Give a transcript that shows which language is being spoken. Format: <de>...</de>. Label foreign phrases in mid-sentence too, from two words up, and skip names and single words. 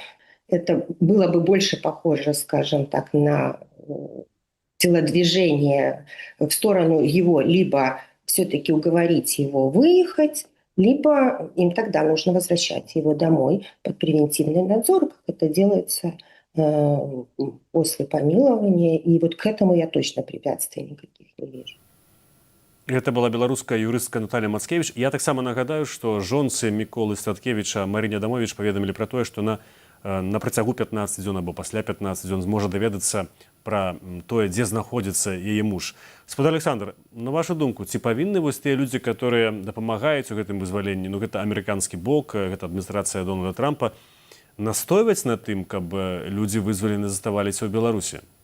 <ru>Это было бы больше похоже, скажем так, на телодвижение в сторону его, либо все-таки уговорить его выехать, либо им тогда нужно возвращать его домой под превентивный надзор, как это делается после помилования. И вот к этому я точно препятствий никаких не вижу.</ru> <be>Гэта была беларуская юрыстка Наталья Мацкевич. Я таксама нагадаю, што жонцы Міколы Статкевіча Марыне Адамович паведамілі пра тое, што на працягу 15 дзён або пасля 15 дзён зможа даведацца пра тое, дзе знаходзіцца яе муж. Гаспадар Александр, на вашу думку, ці павінны вось тыя людзі, которые дапамагаюць у гэтым вызваленні, ну гэта амерыканскі бок, гэта адміністрацыя Дональда Трампа, настойваць на тым, каб людзі вызвалены заставаліся ў Беларусі?</be>